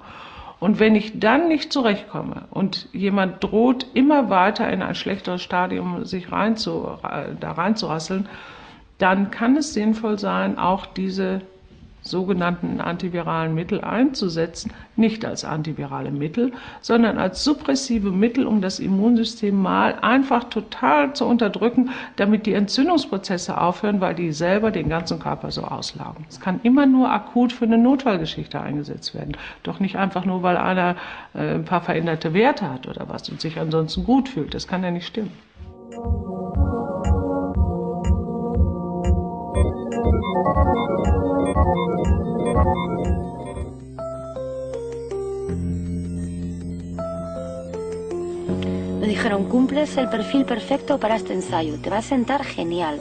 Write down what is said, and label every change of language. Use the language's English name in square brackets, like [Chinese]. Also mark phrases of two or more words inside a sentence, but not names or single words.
[German] Und wenn ich dann nicht zurechtkomme und jemand droht, immer weiter in ein schlechteres Stadium sich reinzurasseln, dann kann es sinnvoll sein, auch diese sogenannten antiviralen Mittel einzusetzen, nicht als antivirale Mittel, sondern als suppressive Mittel, um das Immunsystem mal einfach total zu unterdrücken, damit die Entzündungsprozesse aufhören, weil die selber den ganzen Körper so auslaugen. Es kann immer nur akut für eine Notfallgeschichte eingesetzt werden, doch nicht einfach nur, weil einer ein paar veränderte Werte hat oder was und sich ansonsten gut fühlt. Das kann ja nicht stimmen. [Spanish] Me dijeron, cumples el perfil perfecto para este ensayo, te va a sentar genial.